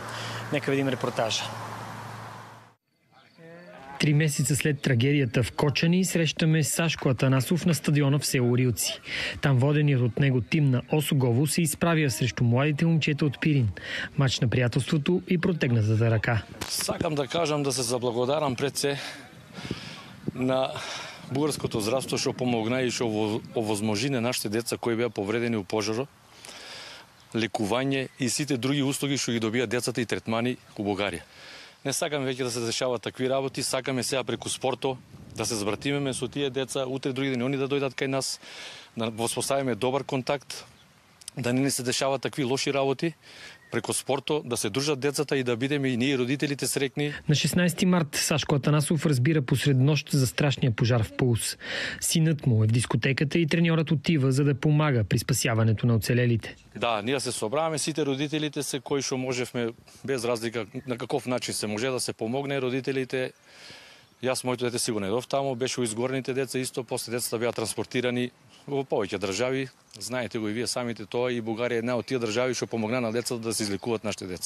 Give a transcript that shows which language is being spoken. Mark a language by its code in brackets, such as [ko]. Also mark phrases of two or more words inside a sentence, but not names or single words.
[bg] Нека видим репортажа. 3 месеца след трагедията в Кочани срещаме Сашко Атанасов на стадиона в село Рилци. Там воденият от него тим на Осогово се изправя срещу младите момчета от Пирин. Мач на приятелството и протегнатата ръка. [mk] Сакам да кажам да се заблагодарам пред се на българското здравство, што помогна и што овозможи на нашите деца кои беа повредени у пожарот, лекување и сите други услуги што ги добијат децата и третмани у Бугарија. Не сакаме веќе да се дешават такви работи, сакаме сега преку спорто да се збратимеме со тие деца, утре други ден они да дојдат кај нас, да воспоставиме добар контакт, да не се дешават такви лоши работи, преку спорто да се дружат децата и да бидеме и ние родителите срекни. [bg] На 16 март Сашко Атанасов разбира посред нощ за страшния пожар в Пулс. Синът му е в дискотеката и треньорът отива, за да помага при спасяването на оцелелите. [mk] Да, ние се собраваме, сите родителите се кои што можевме, без разлика на каков начин се може да се помогне родителите. Јас моето дете си го недов тамо, беше у изгорените деца исто, после децата беа транспортирани во повеќе држави. Знаете го и вие самите тоа, и Бугарија е една од тие држави што помогна на децата да се излекуваат нашите деца.